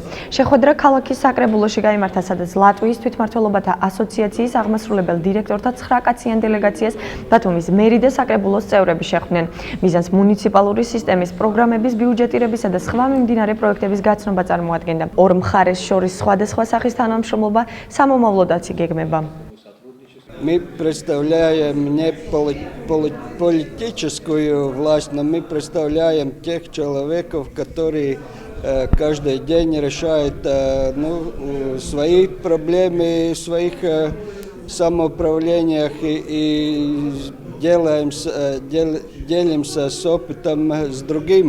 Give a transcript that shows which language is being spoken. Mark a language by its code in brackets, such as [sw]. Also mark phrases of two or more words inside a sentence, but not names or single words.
[ka] შეხვედრა ქალაქის საკრებულოში გაიმართა, სადაც ლატვიის თვითმმართველობათა ასოციაციის აღმასრულებელ დირექტორთა 9 კაციან დელეგაციას ბათუმის მერი და საკრებულოს წევრები შეხვდნენ. მიზანს მუნიციპალური სისტემის პროგრამების ბიუჯეტირებისა და სხვა მიმდინარე პროექტების გაცნობა წარმოადგენდა. ორ მხარეს შორის სხვადასხვა სახის თანამშრომლობა სამომავლოდაც იგეგმება. [ru] Мы представляем не политическую власть, но мы представляем тех человеков, которые каждый день решают свои проблемы в своих самоуправлениях и делимся с опытом с другими.